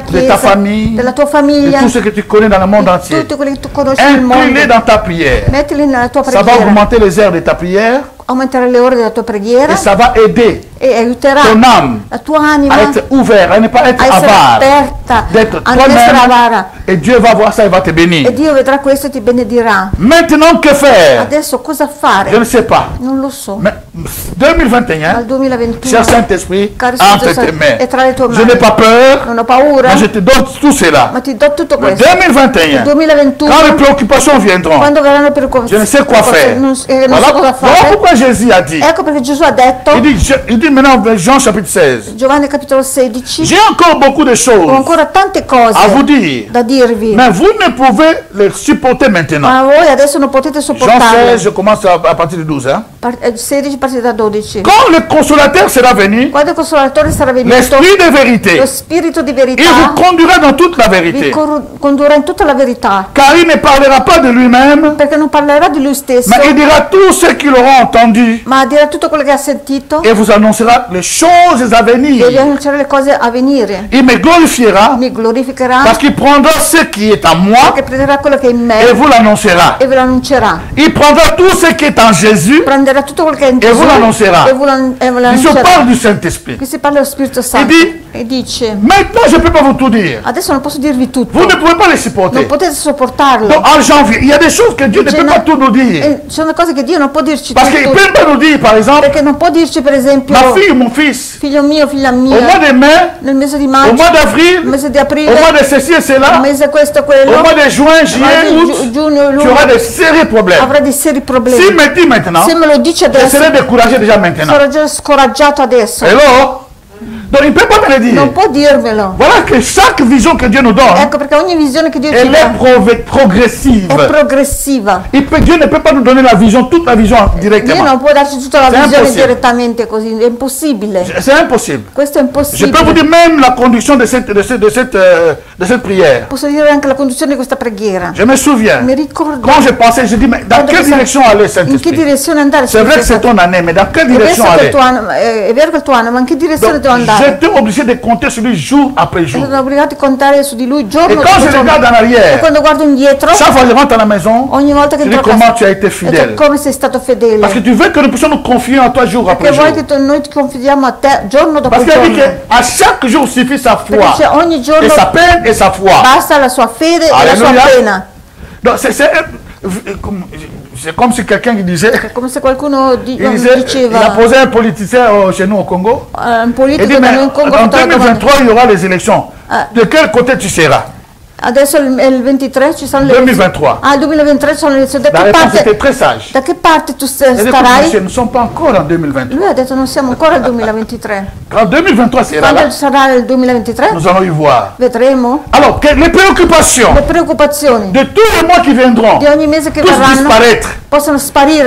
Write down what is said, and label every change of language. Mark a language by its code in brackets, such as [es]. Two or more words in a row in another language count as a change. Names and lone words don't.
[fr] de ta [it] chiesa, [fr] famille, [it] della tua [fr] de [it] famiglia, [fr] tout ce que tu connais dans le monde entier. [it] tutti quelli che tu conosci nel [fr] Inclus-les [it] mondo. [fr] dans ta prière. [it] Mettili nella tua [fr] Ça va [it] preghiera, [fr] augmenter les heures de ta prière [it] aumentare le ore della tua preghiera [fr] et ça va aider [it] e aiuterà [fr] ton âme [it] la tua anima [fr] à être ouverte, à ne pas être [it] a essere [fr] avare, [it] aperta, [fr] d'être [it] a non essere [fr] toi-même. [it] avara. [fr] Et Dieu va voir ça et va te [it] E [fr] bénir. [it] Dio vedrà questo e ti benedirà. [fr] Maintenant, que faire? [it] Adesso cosa [fr] Je [it] fare? [fr] ne sais pas. [it] Non lo so. [fr] Mais 2021, [it] Al 2021, [fr] cher Saint-Esprit, [it] Caro [fr] entre [it] Spirito [fr] tes mains. [it] è tra le tue [fr] Je [it] mani. [fr] n'ai pas peur, [it] Non ho paura, [fr] mais je te donne tout cela. [it] ma ti do tutto [fr] Mais [it] questo. 2021, Nel 2021, [fr] quand les préoccupations viendront, [it] quando verranno per [fr] je ne sais quoi faire. [it] non so cosa [fr] Voilà [it] fare. [fr] pourquoi Jésus a dit. [it] Ecco perché Gesù ha detto, [fr] Il dit maintenant, Jean chapitre 16, [it] Giovanni capitolo 16, [fr] j'ai encore beaucoup de [it] ho [fr] choses [it] ancora tante cose [fr] à vous dire, [it] da dirvi, [fr] mais vous ne pouvez les supporter maintenant. [it] ma voi adesso non potete Jean sopportarle. [fr] 16, je commence à partir du 12. Hein. [it] 16 partite da 12. [fr] Quand le consolateur sera venu, [it] Quando il Consolatore sarà venuto, [fr] l'esprit de vérité, [it] lo Spirito di [fr] il [it] verità [fr] vous conduira dans toute la [it] vi [fr] vérité. [it] condurrà in tutta la verità, [fr] Car il ne parlera pas de lui-même, [it] perché non parlerà di lui stesso, [fr] mais il dira tout ce qu'il aura entendu [it] ma dirà tutto quello che ha sentito [fr] et vous annoncera les choses à [it] e vi [fr] venir. [it] annuncerà le cose a venire. [fr] Il me glorifiera [it] Mi glorificherà [fr] parce qu'il prendra ce qui est à moi [it] perché prenderà quello che è in [fr] et [it] me [fr] vous l'annoncera. [it] e ve lo annuncerà. [fr] Il prendra tout ce qui est en Jésus [it] Prenderà prenderà tutto quello che è in [fr] Et vous [it] Gesù [fr] l'annoncerà. [it] e ve lo [fr] Il se [it] annuncerà. [fr] parle du Saint-Esprit. [it] Qui si parla dello Spirito Santo [fr] dit- [it] e dice: [fr] Maintenant, je ne peux pas vous tout dire. [it] adesso non posso dirvi tutto, [fr] Vous ne pouvez pas les [it] non [fr] supporter. [it] potete sopportarlo. [fr] Donc, en janvier, il y a des choses que Dieu ne peut pas tout nous dire. [it] Ci sono cose che Dio non può dirci [fr] Parce qu'il ne [it] tutto, [fr] peut pas nous dire, par exemple, [it] perché non può dirci per esempio [fr] ma fille ou mon fils, [it] figlio mio, figlia [fr] au mois [it] mia, [fr] de mai, [it] nel mese di [fr] au [it] maggio, [fr] mois [it] nel [fr] d'avril, [it] mese di [fr] au [it] aprile, [fr] mois de ceci et [it] nel [fr] cela, [it] mese questo [fr] au [it] quello, [fr] mois de juin, juillet, [it] nel [fr] août, [it] giugno, [fr] tu [it] luglio, [fr] auras des sérieux problèmes. [it] avrà dei seri problemi. [fr] S'il me dit maintenant, [it] Se me lo dice [fr] je [it] adesso, [fr] serai découragé déjà maintenant. [it] sarò già scoraggiato adesso. [fr] Hello? Donc il ne peut pas me le dire. [it] Non può dirmelo. [fr] Voilà que chaque vision que Dieu nous donne, [it] Ecco perché ogni visione che Dio ci [fr] elle [it] dà [fr] est progressive. [it] è progressiva. [fr] Dieu ne peut pas nous donner la vision, toute la vision [it] Dio [fr] directement. [it] non può darci tutta la [fr] C'est [it] visione impossibile. direttamente così, è impossibile. [fr] C'est impossible. [it] Questo è [fr] Je peux vous [it] impossibile. [fr] dire même la conduction de cette prière. [it] Posso dire anche la conduzione di questa preghiera. [fr] Je me souviens, [it] Mi ricordo [fr] quand je pensais, je dis, mais dans [it] quando [fr] quelle [it] pensavo, [fr] direction aller [it] in che [fr] Saint-Esprit? [it] direzione andare. [fr] C'est vrai que c'est ton année, mais dans quelle direction aller? [it] È vero che il tuo anno, ma in che direzione [fr] Donc, [it] devo andare? [fr] j'étais obligé de compter sur lui jour après jour. [it] Sono obbligato a contare su di lui [fr] Et [it] giorno [fr] quand [it] dopo [fr] je [it] giorno. [fr] regarde en [it] E [fr] arrière, [it] quando guardo indietro, [fr] chaque fois que je rentre à la maison, [it] ogni volta che [fr] je dis [it] entro a [fr] comment [it] casa, [fr] tu as été [it] e [fr] fidèle. [it] come sei stato fedele. [fr] Parce que tu veux que nous puissions nous confier en toi jour après [it] Perché [fr] jour. [it] vuoi che noi ti confidiamo a te giorno dopo [fr] Parce qu'il a dit [it] giorno. [fr] qu'à chaque jour suffit sa foi, [it] Perché c'è ogni [fr] et [it] giorno [fr] sa peine et sa foi. [it] basta la sua fede e la sua Alleluia. pena. [fr] Donc c'est comme si quelqu'un qui disait, [it] È come se qualcuno [fr] il disait, il a [it] diceva, [fr] posé un politicien chez nous au Congo. [it] un [fr] Il [it] politico [fr] dit, [it] da [fr] mais [it] noi in Congo [fr] en [it] ha fatto la domanda. [fr] 2023, il y aura les élections. De quel côté tu seras? [it] Adesso il 23 ci sono le 2023. Ah, il 2023 ci sono le elezioni. [fr] La réponse était très sage. [it] Da che parte tu [fr] Elle dit, écoute, [it] starai? [fr] monsieur, nous ne sommes pas encore en 2023. [it] Lui ha detto non siamo ancora al 2023. [fr] Quand 2023 sera [it] Quando [fr] là, [it] sarà il 2023 [fr] nous allons y voir. [it] vedremo [fr] Alors, les préoccupations [it] le preoccupazioni [fr] de tous les mois qui viendront [it] di ogni mese che [fr] tous [it] verranno [fr] disparaître. [it] possono sparire.